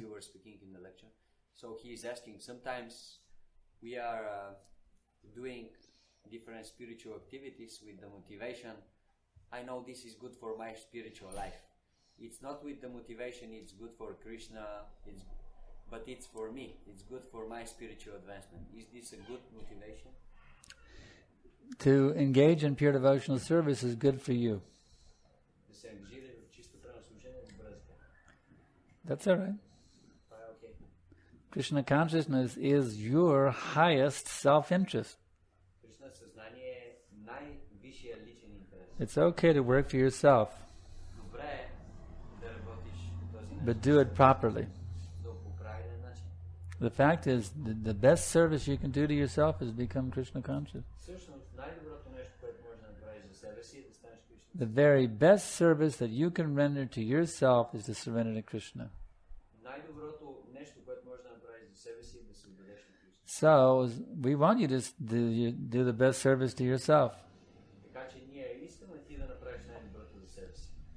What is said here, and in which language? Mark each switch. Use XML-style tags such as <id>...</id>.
<en>you were speaking in the lecture. So he is asking, sometimes we are doing different spiritual activities with the motivation, I know this is good for my spiritual life. It's not with the motivation, it's good for Krishna, but it's for me. It's good for my spiritual advancement. Is this a good motivation? To engage in pure devotional service is good for you.</en> <bg>Да се ангажира в чисто правно служение е добре за теб.</bg> <en>That's all right.</en> <bg>Това е окей.</bg> <en>Krishna consciousness is your highest self-interest.</en> <bg>Кришна съзнание е най-висшия личен интерес.</bg> <en>It's okay to work for yourself,</en> <bg>Добре е да работиш по този начин,</bg> <en>but do it properly.</en> <bg>но по правилен начин.</bg> <en>The fact is, the best service you can do to yourself is become Krishna conscious.</en> <bg>Всъщност най-доброто нещо, което можеш да направиш за себе си, е да станеш Кришна.</bg> <en>The very best service that you can render to yourself is to surrender to Krishna.</en> <bg>Най-доброто нещо, което можеш да направиш за себе си, е да се отдадеш на Кришна.</bg> <en>So, we want you to do the best service to yourself</en> <bg>Така че ние искаме ти да направиш най-доброто за себе си,</bg>